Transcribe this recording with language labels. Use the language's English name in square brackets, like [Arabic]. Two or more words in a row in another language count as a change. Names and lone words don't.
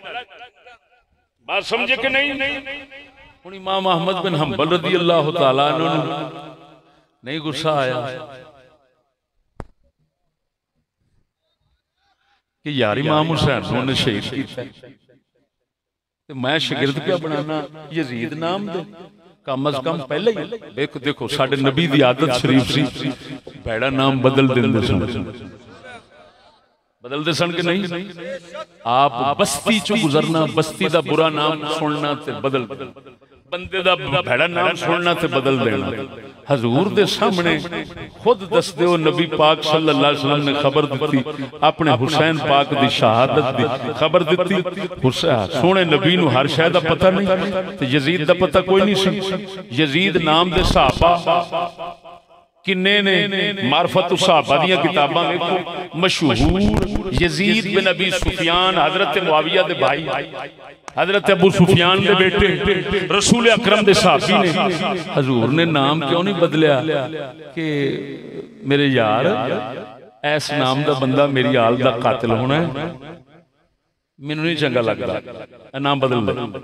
[Punjabi] بات سمجھے کہ نہیں؟ ہن امام احمد بن حنبل [Arabic] رضي الله تعالى عنه [Punjabi] نہیں غصہ آیا کہ یار امام حسین نے شہید کیا تو میں شاگرد کیا بنانا یزید نام دے، کم از کم پہلے ہی دیکھو ساڈے نبی دی عادت شریف سی بھیڑا نام بدل دیندے سن، بدلتے سن کہ نہیں? آپ بستی چوں گزرنا، بستی دا برا نام سننا تے بدل بندے دا بھیڑا نام سننا تے بدل دینا. حضور دے سامنے خود دس دے نبی پاک [Arabic] صلى الله عليه وسلم [Punjabi] نے خبر دی اپنے حسین پاک دی شہادت دی خبر دی. سوہنے نبی نوں ہر شے دا پتا نہیں تے یزید دا پتا کوئی نہیں سی. یزید نام دے صحابہ کنے نے معرفت صحابہ دی کتاباں دیکھو مشہور یزید بن ابی سفیان حضرت معاویہ دے بھائی حضرت ابو سفیان دے بیٹے رسول اکرم دے صحابی نے حضور نے نام کیوں نہیں بدلیا کہ میرے یار ایس نام دا بندہ میری آل دا قاتل ہونا ہے، مینوں نہیں چنگا لگدا، نام بدل دے.